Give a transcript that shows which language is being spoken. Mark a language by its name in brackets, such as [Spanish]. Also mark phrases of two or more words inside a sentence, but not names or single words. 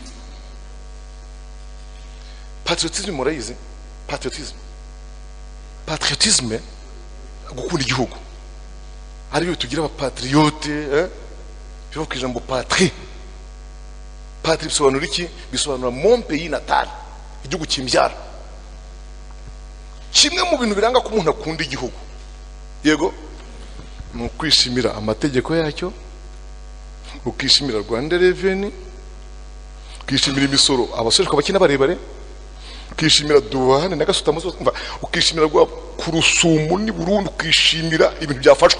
[Kinyarwanda] Patriotisme murayizi? Patriotisme gukunda igihugu. Ari byo tugira abapatriote, bivuga ku ijambo patrie. Patrie bisobanura iki? Bisobanura [French] mon pays natal, [Kinyarwanda] igihugu kimbyara. Kimwe mu bintu biranga ko umuntu akunda igihugu, yego, ni ukwishimira amategeko yacyo, ukishimira Rwanda Revenue, ukishimira imisoro abasoreshwa bakina barebare, ukishimira duwane na gasutamo, ukishimira ku Rusumo ni Burundi, ukishimira ibintu byafashwe.